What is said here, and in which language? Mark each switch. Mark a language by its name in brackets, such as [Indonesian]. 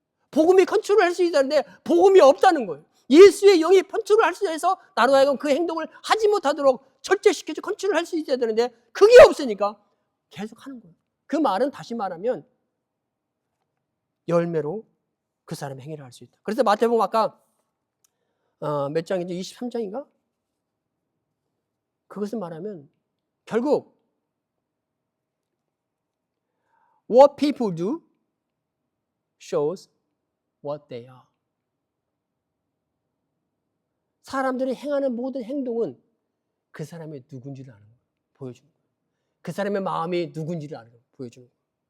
[Korean] 복음이 컨트롤할 수 있다는데 복음이 없다는 거예요. 예수의 영이 컨트롤할 수 있어서 나로 하여금 그 행동을 하지 못하도록 절제시켜서 컨트롤할 수 있어야 되는데 그게 없으니까 계속 하는 거예요. 그 말은 다시 말하면 열매로 그 사람의 행위를 할 수 있다. 그래서 마태복음 아까 몇 장인지 23장인가? 그것을 말하면 결국 [English] what people do shows what they are. [Korean] 사람들이 행하는 모든 행동은 그 사람이 누군지를 아는 거예요. 보여주는 거예요. 그 사람의 마음이 누군지를 아는 거예요. 보여주는 거예요.